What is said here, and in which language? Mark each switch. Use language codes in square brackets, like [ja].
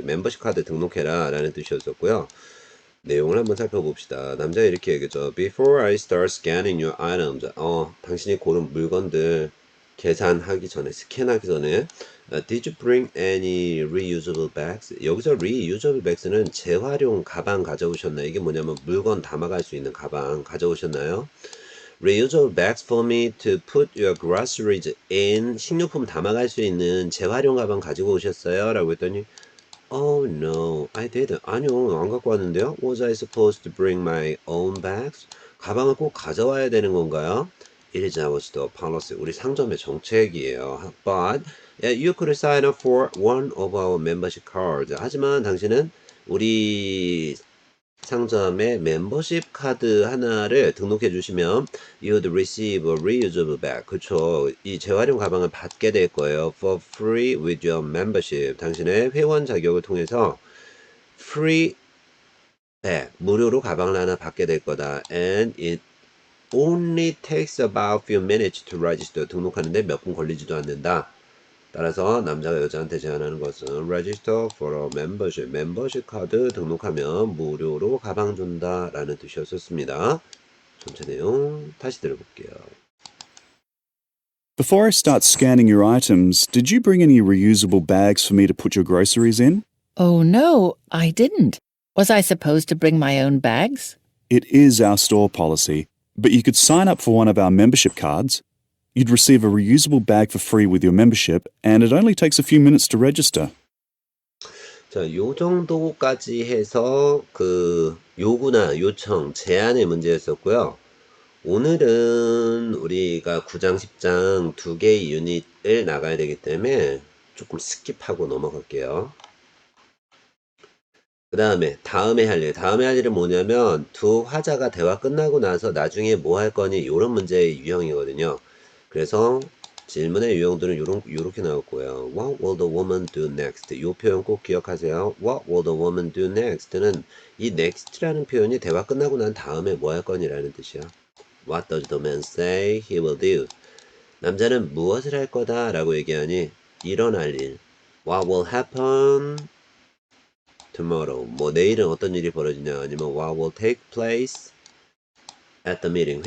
[ko] 멤버십 카드 등록해라 라는 뜻이었었고요. 내용을 한번 살펴봅시다. 남자가 이렇게 얘기죠. [en] Before I start scanning your items. [ko] 당신이 고른 물건들 계산하기 전에, 스캔하기 전에 [en] Did you bring any reusable bags? [ko] 여기서 reusable bags는 재활용 가방 가져오셨나요? 이게 뭐냐면 물건 담아갈 수 있는 가방 가져오셨나요? [en] Reusable bags for me to put your groceries in. [ko] 식료품 담아갈 수 있는 재활용 가방 가지고 오셨어요? 라고 했더니 [en] Oh no, I didn't. [ko] 아니요, 안 갖고 왔는데요. [en] Was I supposed to bring my own bags? [ko] 가방을 꼭 가져와야 되는 건가요? [en] It is our store policy. [ko] 우리 상점의 정책이에요. [en] But you could sign up for one of our membership cards. [ko] 하지만 당신은 우리 상점에 멤버십 카드 하나를 등록해 주시면 [en] you'd receive a reusable bag. [ko] 그쵸. 이 재활용 가방을 받게 될 거예요. [en] For free with your membership. [ko] 당신의 회원 자격을 통해서 free bag, 무료로 가방을 하나 받게 될 거다. [en] And it only takes about few minutes to register. [ko] 등록하는데 몇 분 걸리지도 않는다. 따라서 남자가 여자한테 제안하는 것은 [en] register for a membership. [ko] 멤버십 카드 등록하면 무료로 가방 준다 라는 뜻이었습니다. 전체 내용 다시 들어볼게요. [en] Before I start scanning your items, did you bring any reusable bags for me to put your groceries in? Oh, no, I didn't. Was I supposed to bring my own bags? It is our store policy, but you could sign up for one of our membership cards. You'd receive a reusable bag for free with your membership, and it only takes a few minutes to register. [ko] 자, 요 정도까지 해서 그 요구나 요청, 제안의 문제였었고요. 오늘은 우리가 9장, 10장 두 개의 유닛을 나가야 되기 때문에 조금 스킵하고 넘어갈게요. 그 다음에 할 일은 뭐냐면 두 화자가 대화 끝나고 나서 나중에 뭐 할 거니 이런 문제의 유형이거든요. 그래서 질문의 유형들은 요렇게 나올 거예요. [en] What will the woman do next? [ko] 이 표현 꼭 기억하세요. [en] What will the woman do next [ko] 는 이 next라는 표현이 대화 끝나고 난 다음에 뭐 할 거니라는 뜻이야. [en] What does the man say he will do? [ko] 남자는 무엇을 할 거다 라고 얘기하니 일어날 일. [en] What will happen tomorrow? [ko] 뭐 내일은 어떤 일이 벌어지냐 아니면 [en] what will take place at the meeting?